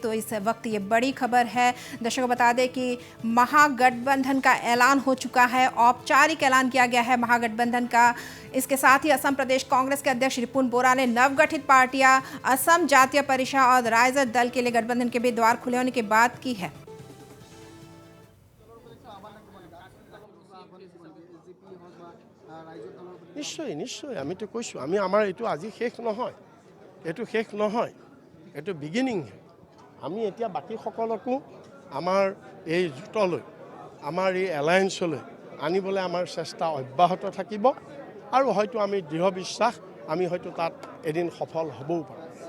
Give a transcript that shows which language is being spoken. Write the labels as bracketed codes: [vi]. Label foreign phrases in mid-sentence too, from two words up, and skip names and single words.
[hi] तो इस वक्त ये बड़ी खबर है, दर्शकों बता दें कि महागठबंधन का ऐलान हो चुका है, औपचारिक ऐलान किया गया है महागठबंधन का। इसके साथ ही असम प्रदेश कांग्रेस के अध्यक्ष रिपुन बोरा ने नवगठित पार्टियां असम जातीय परिषद और राइजर दल के लिए गठबंधन के भी द्वार खुले होने की बात की है। [as] নিশ্চয় নিশ্চয় আমিতো কৈছোঁ আমি আমাৰ এইটো আজি শেষ নহয়, এইটো বিগিনিং। আমি এতিয়া বাকী সকলকো আমাৰ এই জোঁটলৈ, আমাৰ এই এলায়েন্সলৈ আনিবলৈ আমাৰ চেষ্টা অব্যাহত থাকিব আৰু হয়তো আমি দৃঢ় বিশ্বাস আমি হয়তো তাত এদিন সফল হ'বও পাৰোঁ।